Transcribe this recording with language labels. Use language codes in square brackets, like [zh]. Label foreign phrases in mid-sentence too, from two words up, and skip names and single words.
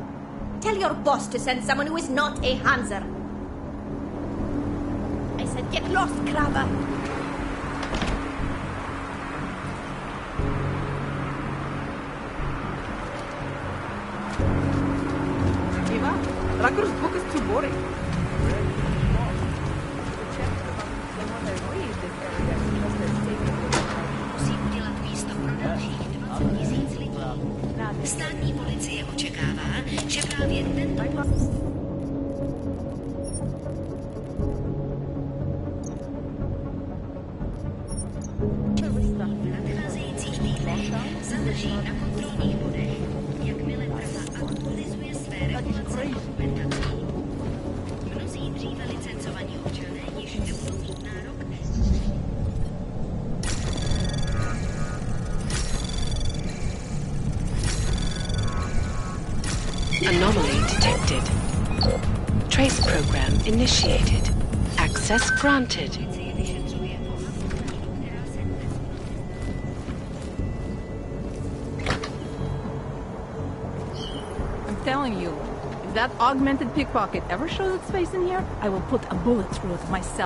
[en] Tell your boss to send someone who is not a Hanser. I said get lost, Krabber. Racker's book is too boring. [cs] Musí udělat místo pro dalších 20 000 lidí. Státní policie očekává, že právě tento v nadcházejících týdnech zadrží na kontrolních bodech, jakmile Praha aktualizuje své regulace a dokumentací. Mnozí dříve licencovaní občané již nebudou mít nárok. [en] Anomaly detected. Trace program initiated. Access granted. I'm telling you, if that augmented pickpocket ever shows its face in here, I will put a bullet through it myself.